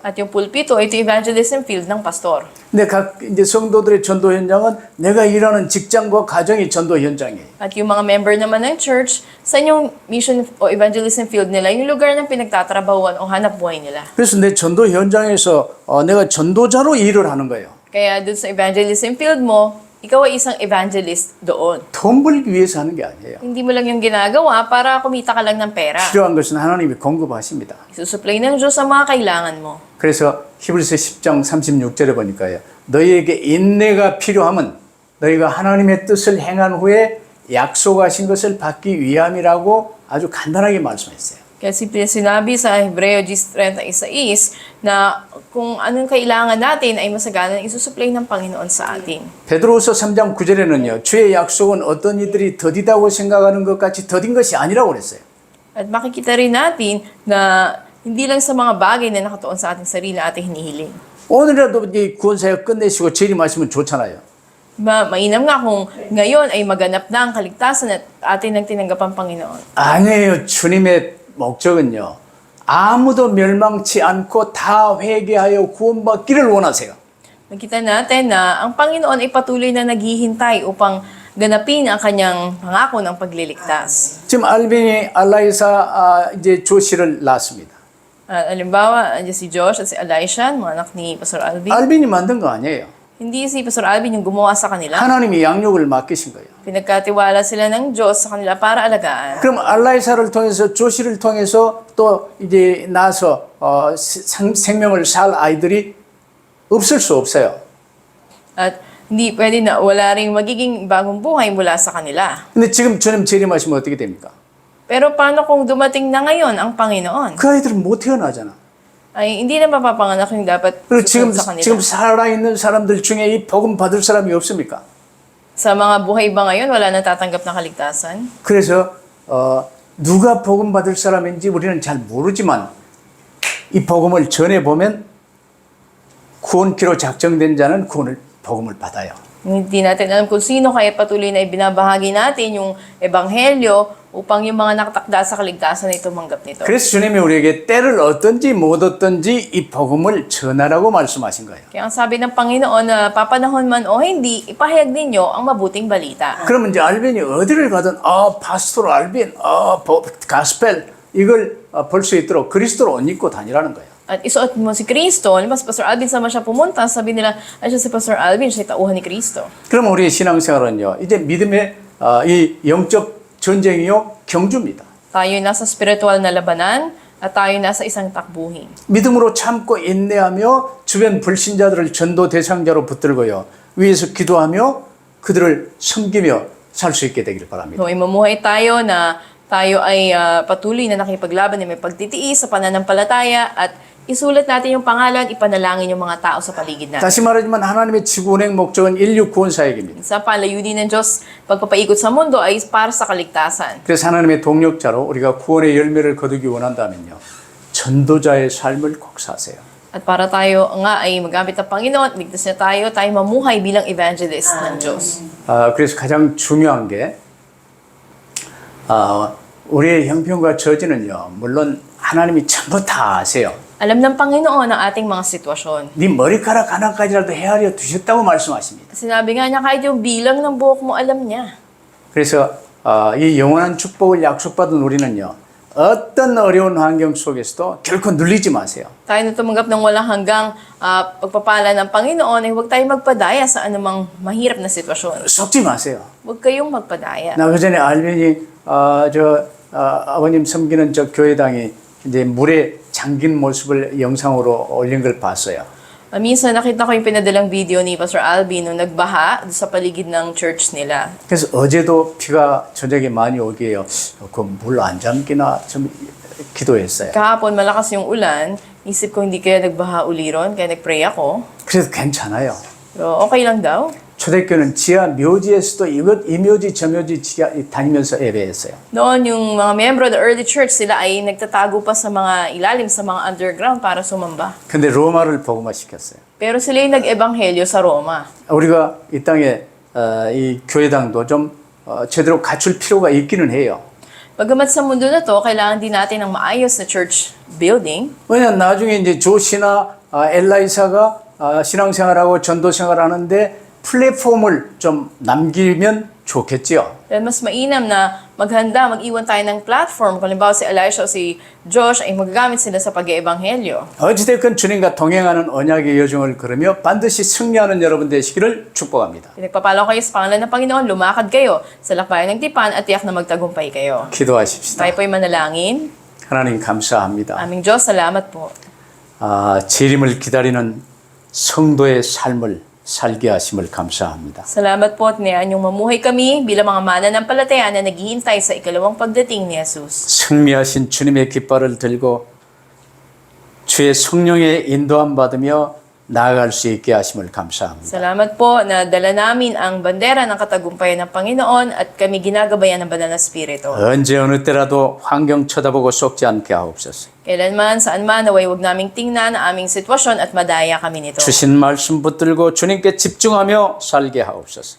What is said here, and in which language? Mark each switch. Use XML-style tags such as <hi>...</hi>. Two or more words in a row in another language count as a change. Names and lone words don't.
<tl>At yung pulpito, ito</tl> <en>evangelism field</en> <tl>ng pastor.</tl> <ko>근데 각 이제 성도들의 전도 현장은 내가 일하는 직장과 가정이 전도 현장이에요.</ko> <tl>At yung mga member naman ng church, sa yung mission o</tl> <en>evangelism field</en> <tl>nila, yung lugar ng pinagtatrabahuan o hanap buhay nila.</tl> <ko>그래서 내 전도 현장에서 내가 전도자로 일을 하는 거예요.</ko> <tl>Kaya dun sa</tl> <en>evangelism field</en> <tl>mo, ikaw ay isang evangelist doon.</tl> <ko>돈 벌기 위해서 하는 게 아니에요.</ko> <tl>Hindi mo lang yung ginagawa para kumita ka lang ng pera.</tl> <ko>필요한 것은 하나님이 공급하십니다.</ko> <tl>Isusupply ng Diyos ang mga kailangan mo.</tl> <ko>그래서 히브리서 10장 36절에 보니까요. 너희에게 인내가 필요하면 너희가 하나님의 뜻을 행한 후에 약속하신 것을 받기 위함이라고 아주 간단하게 말씀했어요.</ko> <tl>Kasi sinabi sa Hebreo 10:36 na kung anong kailangan natin ay masagalang isusupply ng Panginoon sa atin.</tl> <ko>베드로후서 3장 9절에는요. 주의 약속은 어떤 이들이 더디다고 생각하는 것 같이 더딘 것이 아니라고 그랬어요.</ko> <tl>At makikita rin natin na hindi lang sa mga bagay na nakatuon sa ating sarili ating hinihiling.</tl> <ko>오늘이라도 이 구원사역 끝내시고 재림하시면 좋잖아요. Mainam nga kung ngayon ay maganap na ang kaligtasan at atin ang tinanggap ang Panginoon. 아니에요. 주님의 목적은요. 아무도 멸망치 않고 다 회개하여 구원받기를 원하세요.</ko> <tl>Nakita natin na ang Panginoon ay patuloy na naghihintay upang ganapin ang kanyang pangako ng pagliligtas.</tl> <ko>지금 알빈이 알라이사 이제 조씨를 낳았습니다.</ko> <tl>Halimbawa, si Josh at si Elisha, mga anak ni Pastor Alvin.</tl> <ko>알빈이 만든 거 아니에요.</ko> <tl>Hindi si Pastor Alvin yung gumawa sa kanila.</tl> <ko>하나님이 양육을 맡기신 거예요.</ko> <tl>Pinagkatiwala sila ng Diyos sa kanila para alagaan.</tl> <ko>그럼 알라이사를 통해서 조씨를 통해서 또 이제 나서 생명을 살 아이들이 없을 수 없어요.</ko> <tl>At hindi pwede na wala ring magiging bagong buhay mula sa kanila.</tl> <ko>근데 지금 주님 재림하시면 어떻게 됩니까?</ko> <tl>Pero paano kung dumating na ngayon ang Panginoon?</tl> <ko>그 아이들은 못 태어나잖아.</ko> <tl>Ay hindi na mapapanganak yung dapat</tl> <ko>그리고 지금</ko> <tl>susunod sa kanila.</tl> <ko>지금 살아있는 사람들 중에 이 복음 받을 사람이 없습니까?</ko> <tl>Sa mga buhay ba ngayon, wala nang tatanggap ng kaligtasan?</tl> <ko>그래서 누가 복음 받을 사람인지 우리는 잘 모르지만 이 복음을 전해 보면 구원기로 작정된 자는 복음을 받아요.</ko> <tl>Hindi natin alam kung sino kaya patuloy na ibinabahagi natin yung ebanghelyo upang yung mga nakatakda sa kaligtasan ay tumanggap nito.</tl> <ko>그래서 주님이 우리에게 때를 얻든지 못 얻든지 이 복음을 전하라고 말씀하신 거예요.</ko> <tl>Kaya ang sabi ng Panginoon na papanahon man o hindi, ipahayag ninyo ang mabuting balita.</tl> <ko>그러면 이제 알빈이 어디를 가든 파스토 알빈, 가스펠 이걸 볼 수 있도록 그리스도로 옷 입고 다니라는 거예요.</ko> <tl>At isuot mo si Kristo. Halimbawa, si Pastor Alvin sama siya pumunta, sabi nila, ay siya si Pastor Alvin, siya tauhan ni Kristo.</tl> <ko>그럼 우리의 신앙생활은요. 이제 믿음의 이 영적 전쟁이요 경주입니다.</ko> <tl>Tayo nasa spiritual na labanan at tayo nasa isang takbuhin.</tl> <ko>믿음으로 참고 인내하며 주변 불신자들을 전도 대상자로 붙들고요. 위에서 기도하며 그들을 섬기며 살 수 있게 되기를 바랍니다.</ko> <tl>So, imamuhay tayo na tayo ay patuloy na nakipaglaban na may pagtitiis sa pananampalataya at isulat natin yung pangalan, ipanalangin yung mga tao sa paligid natin.</tl> <ko>다시 말하지만 하나님의 지구 운행 목적은 인류 구원 사역입니다.</ko> <tl>Sa palayunin ng Diyos, pagpapaikot sa mundo ay para sa kaligtasan.</tl> <ko>그래서 하나님의 동력자로 우리가 구원의 열매를 거두기 원한다면요. 전도자의 삶을 꼭 사세요.</ko> <tl>At para tayo nga ay magamit ng Panginoon, ligtas na tayo mamuhay bilang evangelist ng Diyos.</tl> <ko>그래서 가장 중요한 게 우리의 형편과 처지는요. 물론 하나님이 전부 다 아세요.</ko> <tl>Alam ng Panginoon ang ating mga sitwasyon.</tl> <ko>네 머리카락 하나까지라도 헤아려 두셨다고 말씀하십니다.</ko> <tl>Sinabi nga niya, kahit yung bilang ng buhok mo, alam niya.</tl> <ko>그래서 이 영원한 축복을 약속받은 우리는요. 어떤 어려운 환경 속에서도 결코 눌리지 마세요.</ko> <tl>Tayo na tumanggap ng walang hanggang pagpapala ng Panginoon ay huwag tayong magpadaya sa anumang mahirap na sitwasyon.</tl> <ko>속지 마세요.</ko> <tl>Huwag kayong magpadaya.</tl> <ko>나 그전에 알빈이 아버님 섬기는 저 교회당이 이제 물에 잠긴 모습을 영상으로 올린 걸 봤어요.</ko> <tl>Minsan nakita ko yung pinadalang video ni Pastor Alvin nung nagbaha sa paligid ng church nila.</tl> <ko>그래서 어제도 비가 저녁에 많이 오기에요. 그 물 안 잠기나 좀 기도했어요.</ko> <tl>Kahapon malakas yung ulan, isip ko hindi kaya nagbaha uliron, kaya nagpray ako.</tl> <ko>그래서 괜찮아요.</ko> <tl>Pero okay lang daw.</tl> <ko>초대교회는 지하 묘지에서도 이 묘지 저 묘지 지하 다니면서 예배했어요.</ko> <tl>Noon yung mga miyembro ng</tl> <en>early church,</en> <tl>sila ay nagtatago pa sa mga ilalim, sa mga underground para sumamba.</tl> <ko>근데 로마를 복음화시켰어요.</ko> <tl>Pero sila yung nag-ebanghelyo sa Roma.</tl> <ko>우리가 이 땅에 이 교회당도 좀 제대로 갖출 필요가 있기는 해요.</ko> <tl>Bagamat sa mundo na to, kailangan din natin ng maayos na</tl> <en>church building.</en> <ko>왜냐면 나중에 이제 조시나 엘라이사가 신앙생활하고 전도생활하는데 플랫폼을 좀 남기면 좋겠지요.</ko> <tl>Dahil mas mainam na maghanda, mag-iwan tayo ng platform. Kung halimbawa si Elisha o si Josh ay magagamit sila sa pag-iebanghelyo.</tl> <ko>어찌됐건 주님과 동행하는 언약의 여정을 걸으며 반드시 승리하는 여러분 되시기를 축복합니다.</ko> <tl>Pinagpapalo kayo sa pangalan ng Panginoon, lumakad kayo sa lakbayan ng tipan at tiyak na magtagumpay kayo.</tl> <ko>기도하십시다.</ko> <tl>Tayo po'y manalangin.</tl> <ko>하나님 감사합니다.</ko> <tl>Aming Diyos, salamat po.</tl> <ko>재림을 기다리는 성도의 삶을 살게 하심을 감사합니다.</ko> <tl>Salamat po at niyaan yung mamuhay kami bilang mga mananampalataya na naghihintay sa ikalawang pagdating ni Jesus.</tl> <ko>승리하신 주님의 깃발을 들고 주의 성령의 인도함 받으며 나아갈 수 있게 하심을 감사합니다.</ko> <tl>Salamat po na dala namin ang bandera ng katagumpayan ng Panginoon at kami ginagabayan ng Banal na Espiritu.</tl> <ko>언제 어느 때라도 환경 쳐다보고 속지 않게 하옵소서.</ko> <tl>Kailanman, saan man, naway huwag naming tingnan ang aming sitwasyon at madaya kami nito.</tl> <ko>주신 말씀 붙들고 주님께 집중하며 살게 하옵소서.</ko>